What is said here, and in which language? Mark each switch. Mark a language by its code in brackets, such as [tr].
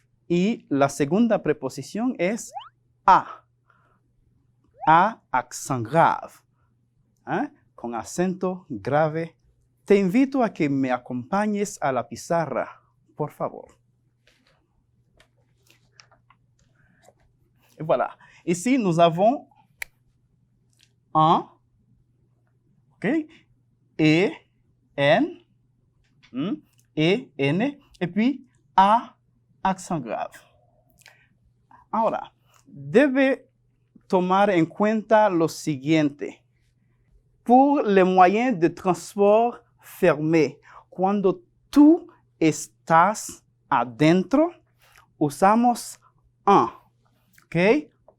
[es] Y la segunda preposición es a. [fr] A accent grave. [es] Con acento grave. Te invito a que me acompañes a la pizarra, por favor. [fr] Et voilà. Ici, nous avons un, ok, et, n, et puis a, accent grave. [es] Ahora, debe tomar en cuenta lo siguiente. [fr] Pour les moyens de transport fermés, [es] cuando tú estás adentro, usamos un. [fr] OK?